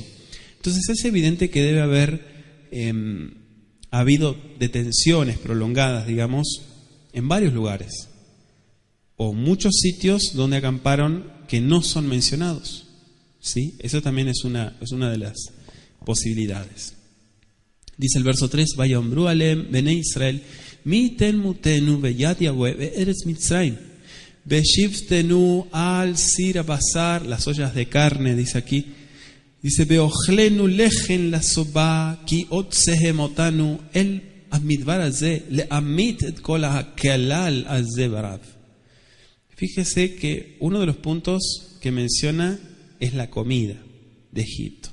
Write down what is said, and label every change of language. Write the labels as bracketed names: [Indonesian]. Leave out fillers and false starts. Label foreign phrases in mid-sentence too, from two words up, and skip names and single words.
[Spanish] Entonces es evidente que debe haber habido detenciones prolongadas, digamos, en varios lugares, o muchos sitios donde acamparon que no son mencionados. ¿Sí? Eso también es una de las posibilidades. Dice el verso 3, [Hebrew] ויאמרו אלהם בני ישראל, מי יתן מותנו ביד יהוה בארץ מצרים, בשבתנו על סיר הבשר, [Spanish] las ollas de carne, dice aquí. Dice, [Hebrew] באכלנו לחם לשבע, כי הוצאתם אתנו, אל המדבר הזה, להמית את כל הקהל הזה ברעב. [Spanish] Fíjese que uno de los puntos que menciona es la comida de Egipto.